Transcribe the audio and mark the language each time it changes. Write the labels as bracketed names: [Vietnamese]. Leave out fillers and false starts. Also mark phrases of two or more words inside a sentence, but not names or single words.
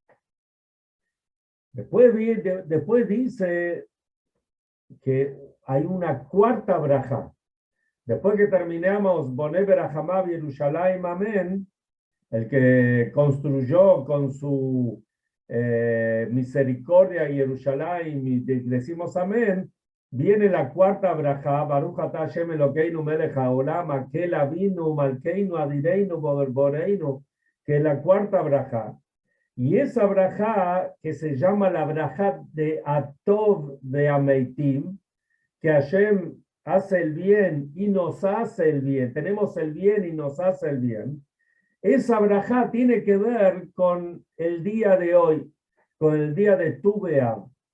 [Spanish] Después dice que hay una cuarta brajá. Después que terminamos [Hebrew] בונה ברחמיו ירושלים אמן, [Spanish] el que construyó con su misericordia Jerusalén, y decimos amén, viene la cuarta brajá, [Hebrew] ברוך אתה השם אלקינו מלך העולם האל אבינו מלכנו אדירנו בוראנו, [Spanish] que es la cuarta brajá. Y esa brajá, que se llama la brajá de [Hebrew] הטוב והמטיב, [Spanish] que Hashem hace el bien y nos hace el bien, tenemos el bien y nos hace el bien, esa brajá tiene que ver con el día de hoy, con el día de Tu B'Av.